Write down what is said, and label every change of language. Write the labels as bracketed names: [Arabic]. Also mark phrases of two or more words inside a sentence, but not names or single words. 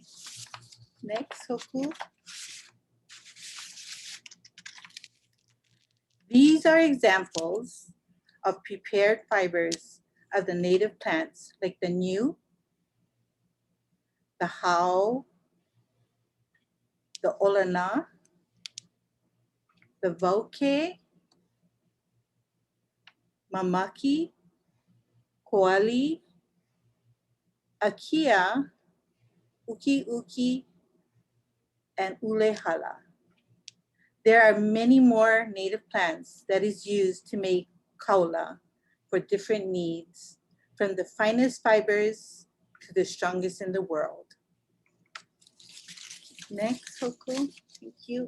[English] Next, Hoku. These are examples of prepared fibers of the native plants like the new, the hau, [Hawaiian] the olana, the voke, mamaki, koali, akia, uki uki, [English] and ulehala. There are many more native plants that is used to make kaula for different needs, from the finest fibers to the strongest in the world. Next, Hoku, thank you.